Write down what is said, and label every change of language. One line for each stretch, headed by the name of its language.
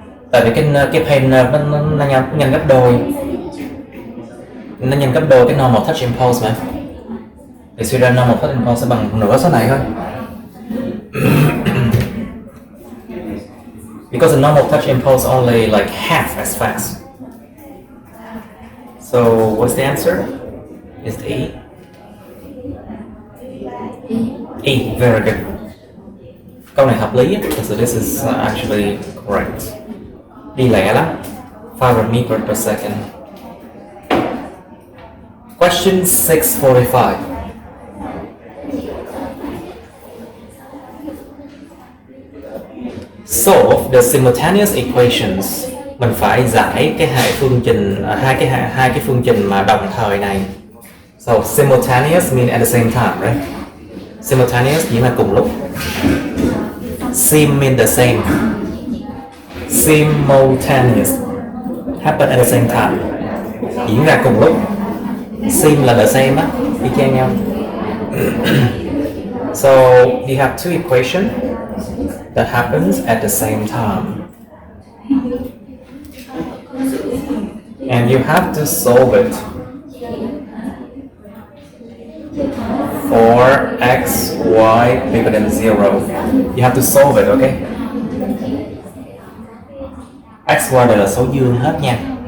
Vietnamese: Tại vì cái pain nerve nó nhanh gấp đôi. Nó nhanh gấp đôi cái normal touch impulse mà. Thì suy ra normal touch impulse sẽ bằng nửa số này thôi.
English: Because a normal touch impulse only like half as fast. So what's the answer? Is the E?
Vietnamese: E,
English: very good.
Vietnamese: Câu này hợp lý.
English: So this is actually correct.
Vietnamese: Đi lẹ lắm.
English: 500 meters per second. Question 645. Solve the simultaneous equations.
Vietnamese: Mình phải giải cái hai phương trình, hai cái phương trình mà đồng thời này.
English: So simultaneous mean at the same time, right?
Vietnamese: Simultaneous nghĩa là cùng lúc.
English: Sim mean the same. Simultaneous happen at the same time,
Vietnamese: diễn ra cùng lúc. Sim là
English: the same
Vietnamese: á, y chang nhau.
English: So you have two equations that happens at the same time, and you have to solve it for x, y bigger than 0. You have to solve it, okay?
Vietnamese: X, y đều là số dương hết nha.